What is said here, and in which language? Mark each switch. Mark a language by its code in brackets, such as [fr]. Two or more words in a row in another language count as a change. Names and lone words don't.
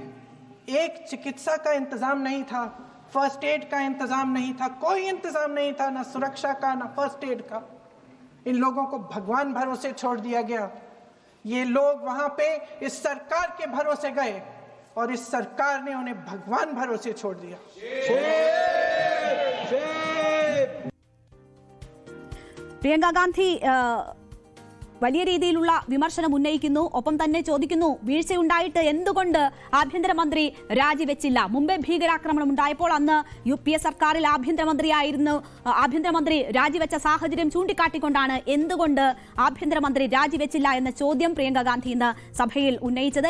[hi] एक चिकित्सा का इंतजाम नहीं था, [en] first aid [hi] का इंतजाम नहीं था, कोई इंतजाम नहीं था, ना सुरक्षा का ना [en] first aid [hi] का. इन लोगों को भगवान भरोसे छोड़ दिया गया. ये लोग वहां पे इस सरकार के भरोसे गए और इस सरकार ने उन्हें भगवान भरोसे छोड़ दिया. [ml] പ്രിയങ്ക ഗാന്ധി വലിയ രീതിയിലുള്ള വിമർശനം ഉന്നയിക്കുന്നു. ഒപ്പം തന്നെ ചോദിക്കുന്നു, വീഴ്ചയുണ്ടായിട്ട് എന്തുകൊണ്ട് ആഭ്യന്തരമന്ത്രി രാജിവെച്ചില്ല? മുംബൈ ഭീകരാക്രമണം ഉണ്ടായപ്പോൾ അന്ന് UPA സർക്കാരിൽ ആഭ്യന്തരമന്ത്രി രാജിവെച്ച സാഹചര്യം ചൂണ്ടിക്കാട്ടിക്കൊണ്ടാണ് എന്തുകൊണ്ട് ആഭ്യന്തരമന്ത്രി രാജിവെച്ചില്ല എന്ന ചോദ്യം പ്രിയങ്ക ഗാന്ധി ഇന്ന് സഭയിൽ ഉന്നയിച്ചത്.